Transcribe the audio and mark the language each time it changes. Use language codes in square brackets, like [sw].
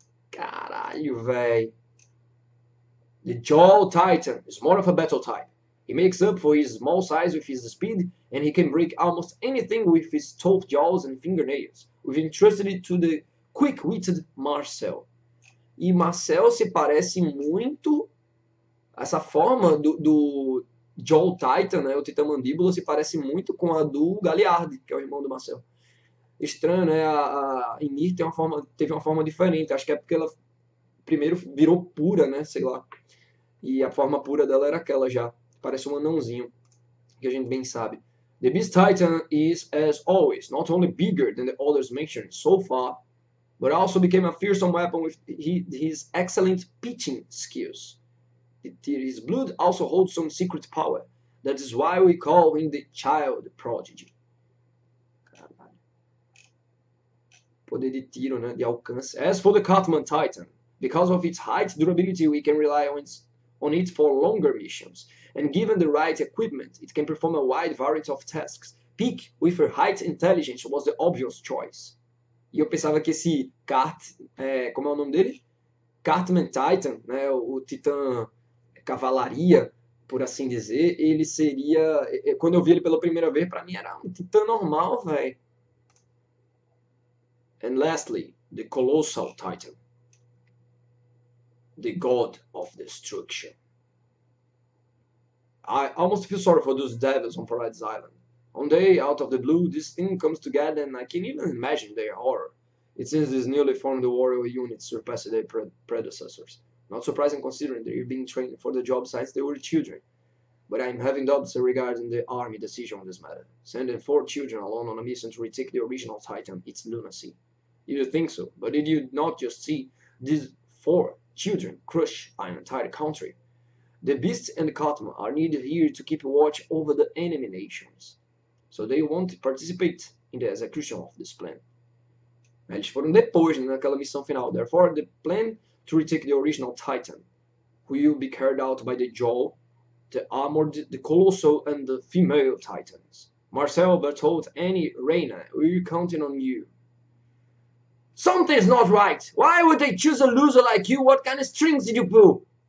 [pt] Caralho, véi. [en] The Jaw Titan is more of a battle type. He makes up for his small size with his speed, and he can break almost anything with his tough jaws and fingernails. We've entrusted it to the quick-witted Marcel. [pt] E Marcel se parece muito... Essa forma do Jaw Titan, né, o Titã Mandíbula, se parece muito com a do Galliard, que é o irmão do Marcel. Estranho, né? A Ymir teve uma forma diferente. Acho que é porque ela primeiro virou pura, né? Sei lá. E a forma pura dela era aquela já. Parece um anãozinho, que a gente bem sabe. [en] The Beast Titan is, as always, not only bigger than the others mentioned so far, but also became a fearsome weapon with his excellent pitching skills. His blood also holds some secret power. That is why we call him the Child Prodigy. [pt] Caralho. Poder de tiro, né? De alcance. [en] As for the Catman Titan, because of its height durability, we can rely on it for longer missions. And given the right equipment, it can perform a wide variety of tasks. Peak, with her height intelligence, was the obvious choice. [pt] E eu pensava que esse como é o nome dele? Cartman Titan, né, o Titã Cavalaria, por assim dizer, ele seria... Quando eu vi ele pela primeira vez, pra mim era um Titã normal, velho. [en] And lastly, the Colossal Titan. The God of Destruction. I almost feel sorry for those devils on Paradise Island. One day, out of the blue, this thing comes together and I can even imagine their horror. It seems these newly formed warrior units surpassed their predecessors. Not surprising considering they're being trained for the job since they were children. But I'm having doubts regarding the army decision on this matter. Sending 4 children alone on a mission to retake the original Titan, it's lunacy. You think so, but did you not just see these 4 children crush an entire country? The beasts and the Catman are needed here to keep watch over the enemy nations. So they won't participate in the execution of this plan. [pt] Eles foram depois, naquela missão final. [en] Therefore, the plan to retake the original Titan, who will be carried out by the Jaw, the Armored, the Colossal, and the Female Titans. Marcel, Bertolt, Annie, Reina, we're counting on you. Something's not right. Why would they choose a loser like you? What kind of strings did you pull?